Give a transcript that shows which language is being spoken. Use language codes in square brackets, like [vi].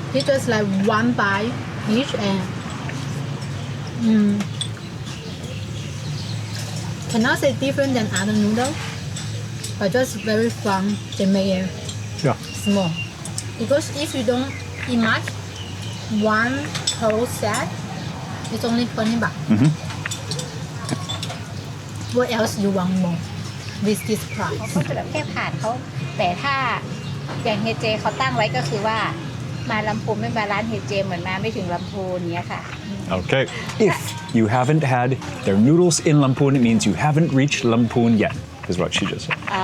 [en] It's just like one bite each, and cannot say different than other noodles, but just very fun. They make it Yeah. small because if you don't eat much, one whole set is only 20 baht. What else you want more with this [th] เขา [en] price? [th] ก็จะแบบแค่ผ่านเขาแต่ถ้าอย่างเฮเจเขาตั้งไว้ก็คือว่ามาลำพูนไม่มาร้านเฮเจเหมือนมาไม่ถึงลำพูนเนี้ยค่ะ [en] Okay. If you haven't had their noodles in Lampun, it means you haven't reached Lampun yet, is what she just said.